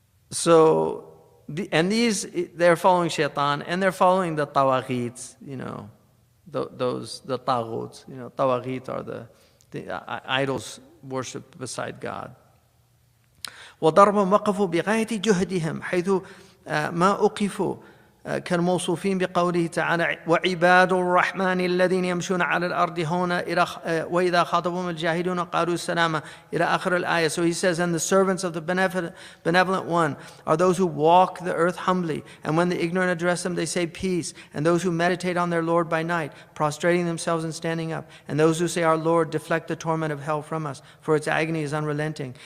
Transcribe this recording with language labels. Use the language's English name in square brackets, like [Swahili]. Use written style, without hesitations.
[English] So, they're following shaitan, and they're following the tawaghits, the taghuts. Tawaghit are the idols worshipped beside God. [Arabic] وضربهم وقفوا بغاية جهدهم حيث ما أوقفوا كالموصوفين بقوله تعالى وعباد الرحمن الذين يمشون على الأرض هونا وإذا خاطبهم الجاهلون قالوا السلام إلى آخر الآية. [English] So he says, and the servants of the benevolent one are those who walk the earth humbly, and when the ignorant address them they say peace, and those who meditate on their Lord by night, prostrating themselves and standing up, and those who say, our Lord, deflect the torment of hell from us, for its agony is unrelenting.